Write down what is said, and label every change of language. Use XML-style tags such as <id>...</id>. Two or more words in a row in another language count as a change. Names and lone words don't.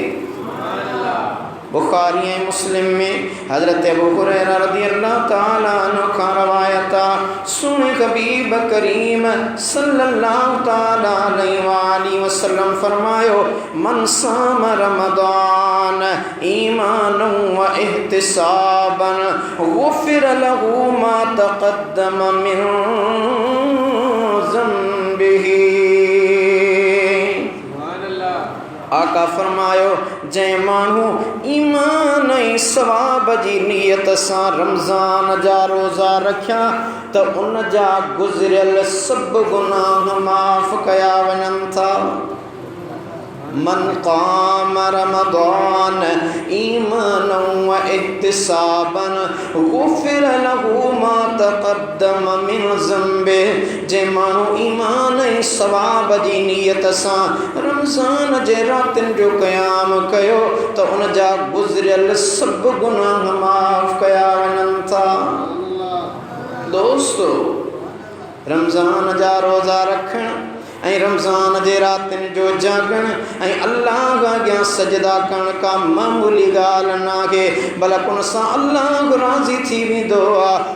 <sd>बुखारी ऐं मुस्लिम में हज़रत अबू हुरैरा</sd> <ar>رضي الله تعالى عنه</ar> <sd>खां रवायत आहे, सुन हबीब करीम</sd> <ar>صلى الله تعالى عليه وسلم</ar> <sd>फरमायो,</sd> <ar>من صام رمضان إيمانا واحتسابا غفر له ما تقدم من ذنبه.</ar> <sd>आका फरमायो, जंहिं माण्हू ईमान ऐं सवाब जी नियत सां रमज़ान जा रोज़ा रखिया त उन जा गुज़िरियल सभु गुनाह माफ़ कया वञनि था।</sd> <ar>من قام رمضان إيمانا واحتسابا غفر له ما تقدم من ذنبه.</ar> <sd>जंहिं माण्हू ईमान ऐं सवाब जी नियत सां रमज़ान जे रातिनि जो क़याम कयो त उन जा गुज़िरियल सभु गुनाह माफ़ कया वञनि था। दोस्तो, रमज़ान जा रोज़ा रखणु ऐं रमज़ान जे रातिनि जो जागण ऐं अल्लाह अॻियां सजदा करण का मामूली ॻाल्हि नाहे, बल्कि उन सां अल्लाह राज़ी थी वेंदो आहे।</sd>